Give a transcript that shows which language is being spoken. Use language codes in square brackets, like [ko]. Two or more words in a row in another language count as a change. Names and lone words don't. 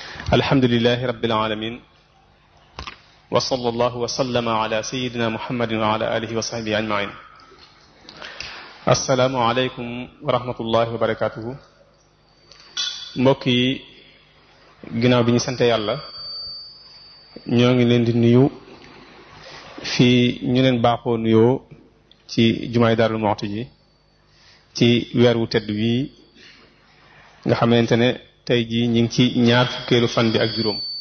[ar] الحمد لله رب العالمين وصلى الله وسلم على سيدنا محمد وعلى آله وصحبه أجمعين. السلام عليكم ورحمة الله وبركاته. [wo] mbokk yi, ginnaaw bi ñu sante yàlla, ñoo ngi leen di nuyu fii ñu leen baaxoo nuyoo ci jumaay Darou Moukhty ji ci weer wu tedd wii nga xamante ne tey jii ñu ngi ci ñaar fukkeelu fan bi ak juróom,